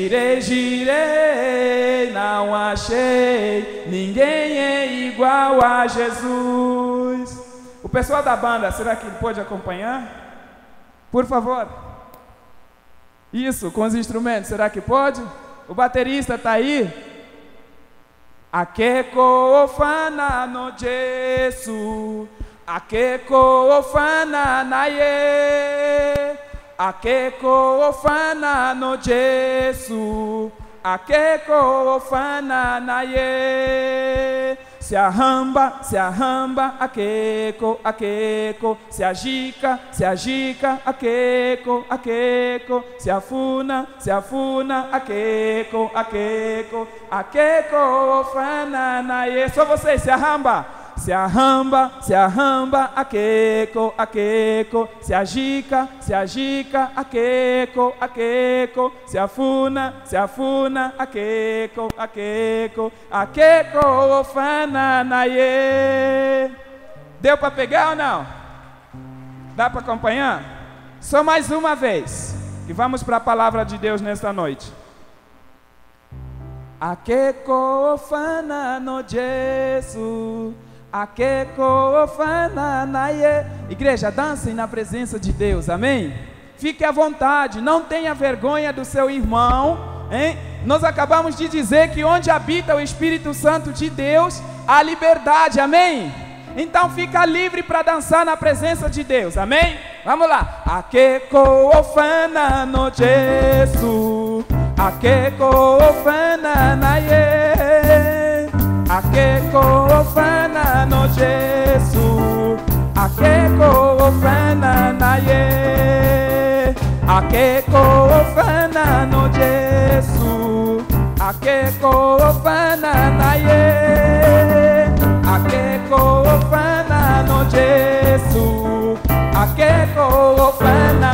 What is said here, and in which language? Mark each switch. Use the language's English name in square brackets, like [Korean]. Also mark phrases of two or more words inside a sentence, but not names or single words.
[Portuguese] Girei, não achei. Ninguém é igual a Jesus. O pessoal da banda, será que pode acompanhar? Por favor. Isso, com os instrumentos, será que pode? O baterista está aí? [Kimbundu] Akeko ofana no Jesu, akeko ofana na ye, akeko ofana no Jesu, akeko ofana na ye. Se arramba, akeko, akeko. Se agica, akeko, akeko. Se afuna, akeko, akeko. Akeko ofana na ye. [Portuguese] Só vocês, [Kimbundu] se arramba, akeko, akeko. Se agica, akeko, akeko. Se afuna, akeko, akeko. Akeko ofana na ye. [Portuguese] Deu para pegar ou não? Dá para acompanhar? Só mais uma vez, que vamos para a palavra de Deus nesta noite. [Kimbundu] Akeko ofana no Jesu, akeko ofana na ye. [Portuguese] Igreja, dancem na presença de Deus, amém? Fique à vontade, não tenha vergonha do seu irmão, hein? Nós acabamos de dizer que onde habita o Espírito Santo de Deus, há liberdade, amém? Então fica livre para dançar na presença de Deus, amém? Vamos lá. [Kimbundu] Akeko ofana no Jesu, akeko ofana na ye, akeko ofana no Jesu, akeko ofana na ye, akeko ofana no Jesu, akeko ofana na ye, akeko ofana no Jesu, akeko ofana.